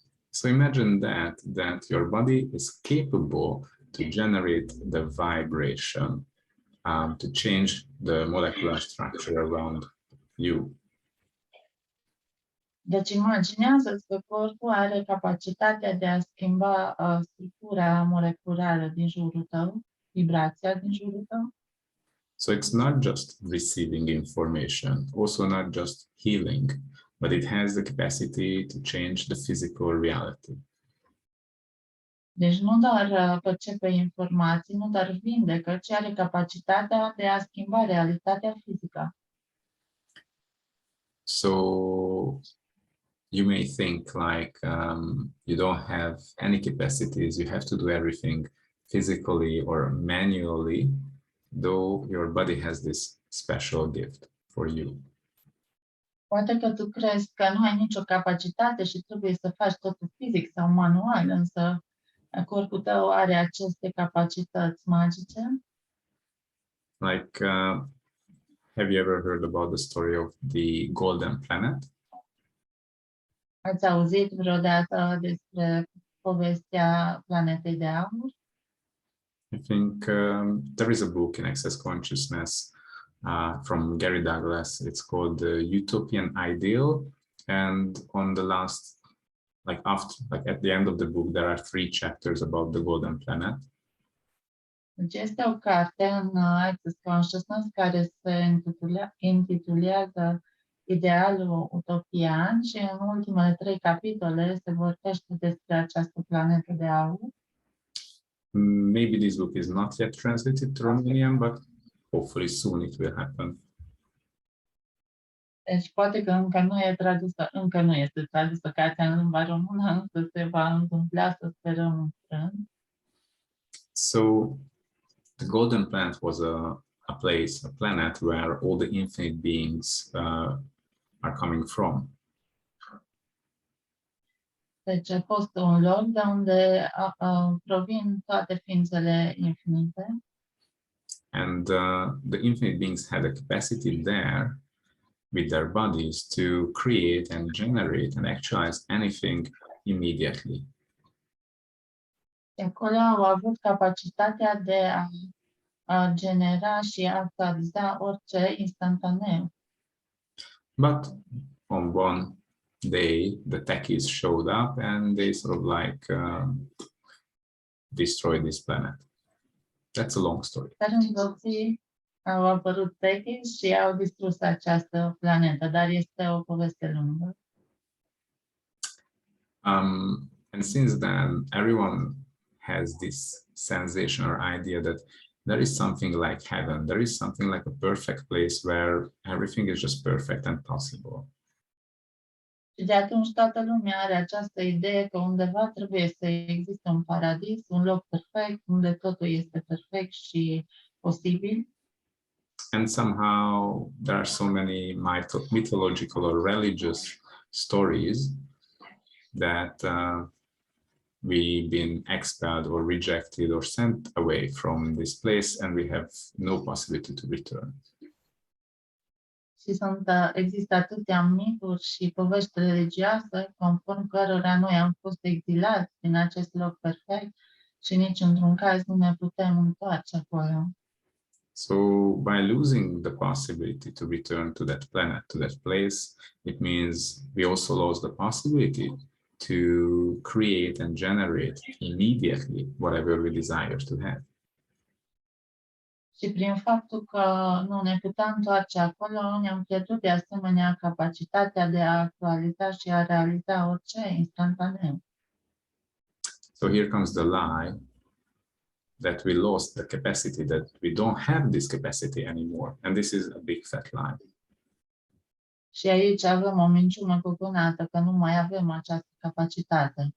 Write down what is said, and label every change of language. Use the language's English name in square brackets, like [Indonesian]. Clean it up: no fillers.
[English] So imagine that your body is capable to generate the vibration, to change the molecular structure around you. [Romanian] Deci imaginează-ți că corpul are capacitatea de a schimba structura moleculară din jurul tău, vibrația din jurul tău. [English] So it's not just receiving information, also not just healing, but it has the capacity to change the physical reality. [Romanian] Deci nu doar percepe informații, nu doar vindecă, ci are capacitatea de a schimba realitatea fizică. [English] So you may think like you don't have any capacities, you have to do everything physically or manually, though your body has this special gift for you. [Romanian] Poate că tu crezi că nu ai nicio capacitate și trebuie să faci totul fizic sau manual, însă corpul tău are aceste capacități magice. [English] Like, have you ever heard about the story of the golden planet? [Romanian] Ați auzit vreodată despre povestea planetei de aur? [English] I think there is a book in Access Consciousness from Gary Douglas. It's called The Utopian Ideal. And on the last, at the end of the book, there are 3 chapters about the golden planet. [Romanian] Deci este o carte în Access Consciousness care se intitulează Idealul utopian și în ultimele 3 capitole se vorbește despre această planetă de aur. [English] Maybe this book is not yet translated to Romanian, but hopefully soon it will happen. [Romanian] Deci poate că încă nu este tradusă cartea în limba română, însă se va întâmpla, să sperăm în curând. [English] So the golden planet was a planet where all the infinite beings are coming from. [Romanian] Deci a fost un loc de unde provin toate ființele infinite. [English] And the infinite beings had a capacity there with their bodies to create and generate and actualize anything immediately. [Romanian] Și acolo au avut capacitatea de a genera și a actualiza orice instantaneu. [English] But on one day, the techies showed up and they sort of like destroyed this planet. That's a long story. [Romanian] Dar într-o zi au apărut techies și au distrus această planetă, dar este o poveste lungă. [English] And since then, everyone has this sensation or idea that there is something like heaven, there is something like a perfect place where everything is just perfect and possible. [Romanian] Și de atunci toată lumea are această idee că undeva trebuie să existe un paradis, un loc perfect, unde totul este perfect și posibil. [English] And somehow there are so many mythological or religious stories that we've been expelled or rejected or sent away from this place and we have no possibility to return. [Romanian] Și există atâtea mituri și povești religioase conform cărora noi am fost exilați din acest loc perfect și nici într-un caz nu ne putem întoarce acolo. [English] So by losing the possibility to return to that planet, to that place, it means we also lost the possibility to create and generate immediately whatever we desire to have. [Romanian] Și prin faptul că nu ne puteam întoarce acolo, ne-am pierdut de asemenea capacitatea de a actualiza și a realiza orice instantaneu. [English] So here comes the lie that we lost the capacity, that we don't have this capacity anymore. And this is a big fat lie. [Romanian] Și aici avem o minciună cucunată, că nu mai avem această capacitate.